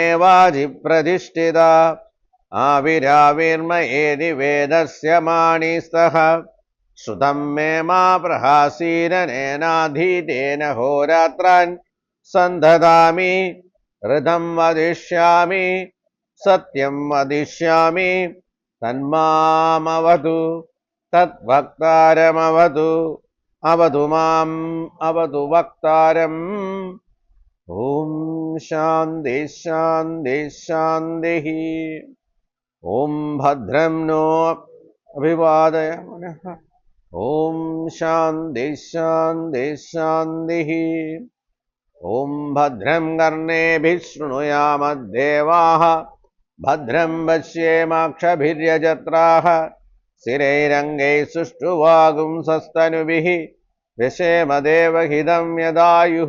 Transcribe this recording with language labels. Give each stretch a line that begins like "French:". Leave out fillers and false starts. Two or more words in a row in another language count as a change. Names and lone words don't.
Sanskrit: വാചി പ്രതിഷ്ഠിത ആവിരാവിർമയേതി വേദസ്യ മാണിസ്തഃ ശ്രുതം മേ മാ പ്രഹാസീരനേനാധീതേന ഹോരാത്രാൻ സന്ധതാമി ഋതം വദിഷ്യാമി സത്യം വദിഷ്യാമി തന്മാമവതു തദ്വക്താരമവതു അവതു മാം അവതു വക്താരം. ഓം ശാന്തി ശാന്തി ശാന്തി. ഓം ഭദ്രം നോ अभिवादयामः। ॐ शान्ति शान्ति शान्तिः। ॐ भद्रं कर्णेभिः शृणुयामद्देवाः भद्रं पश्येमाक्षभिर्यजत्राः स्थिरैरङ्गैः सुष्ठुवागुंसस्तनुभिः व्यशेम देवहितं यदायुः।